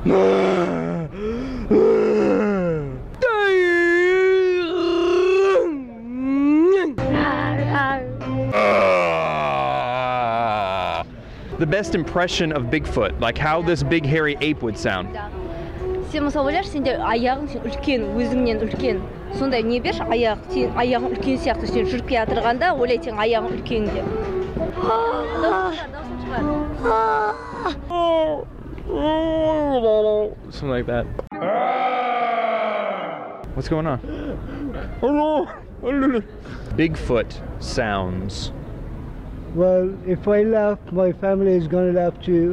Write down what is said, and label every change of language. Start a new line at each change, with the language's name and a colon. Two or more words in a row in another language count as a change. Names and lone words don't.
English: The best impression of Bigfoot, like how this big hairy ape would sound.
Kazakh: Сен мысалы ойлашы, сенде аяғың үлкен, өзіңнен үлкен. Сондай не берші, аяғың үлкен сияқты, сен жүріп келе жатырғанда ойлайды сен аяғың үлкен деп.
English: Something like that. What's going on? Bigfoot sounds. Well, if I laugh, my family is gonna laugh too.